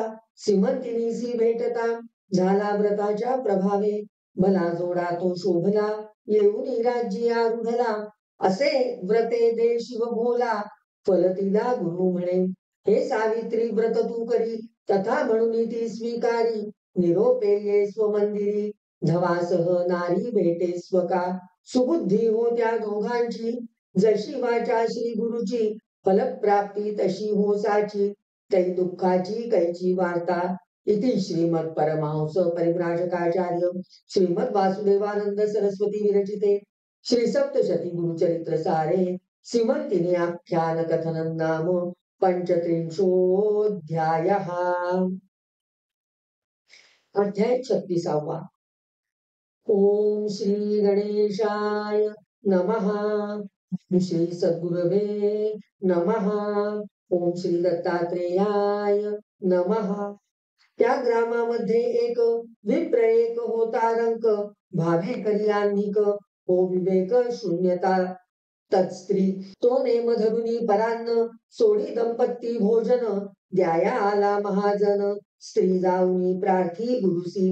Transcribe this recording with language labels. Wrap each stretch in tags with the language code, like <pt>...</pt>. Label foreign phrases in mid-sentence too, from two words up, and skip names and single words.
<mr>सीमंतिनीसी भेटता, झाला व्रताच्या प्रभावे. भला जोडा तो शोभला, येऊनी राज्य आरूढला. असे व्रते दे शिव भोला, फलतीला गुरु म्हणे. हे सावित्री व्रत तू करी, तथा म्हणून ती स्वीकारी. निरोपे ये स्वमंदिरी, धवासह नारी भेटे स्वका. सुबुद्धी हो त्या दोघांची, जशी वाचा श्री गुरुची. फलप्राप्ती तशी हो साची, कै दुःखाची कैची वार्ता.</mr> <sa>इति श्रीमद परमहंस परिव्राजकाचार्य श्रीमद वासुदेवानंद सरस्वती विरचिते श्री सप्तशती गुरुचरित्र सारे सीमंतिनी आख्यान कथनं नाम पंचत्रिंशोऽध्यायः।</sa> <mr>अध्याय 36.</mr> <sa>ओम श्री गणेशाय नमः। श्री सद्गुरवे नमः। ओम श्री दत्तात्रेयाय नमः।</sa> <mr>त्या ग्रामामध्ये एक विप्र एक होता रंक, भावे करी आन्निक, हो विवेक शून्यता तत्स्त्री. तो नेम धरुनी परान्न, सोडी दंपत्ती भोजन. द्याया आला महाजन, स्त्री जाऊनी प्रार्थी गुरुसी.</mr>